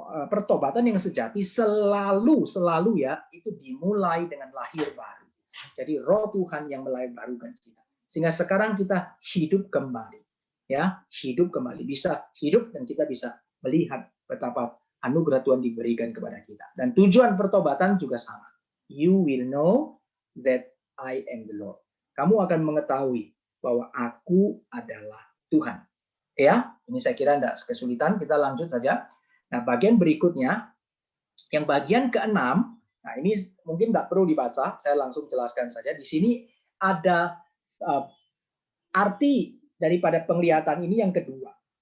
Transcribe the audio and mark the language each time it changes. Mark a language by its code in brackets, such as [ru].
[id] pertobatan yang sejati selalu ya itu dimulai dengan lahir baru. Jadi Roh Tuhan yang melahirkan kita. Sehingga sekarang kita hidup kembali. Ya, hidup kembali. Bisa hidup dan kita bisa melihat betapa anugerah Tuhan diberikan kepada kita. Dan tujuan pertobatan juga sama. [en] You will know that I am the Lord. [id] Kamu akan mengetahui bahwa aku adalah Tuhan. Ya, ini saya kira tidak kesulitan, kita lanjut saja. Nah, bagian berikutnya, yang bagian ke-6, nah ini mungkin tidak perlu dibaca, saya langsung jelaskan saja. Di sini ada arti daripada penglihatan ini yang kedua.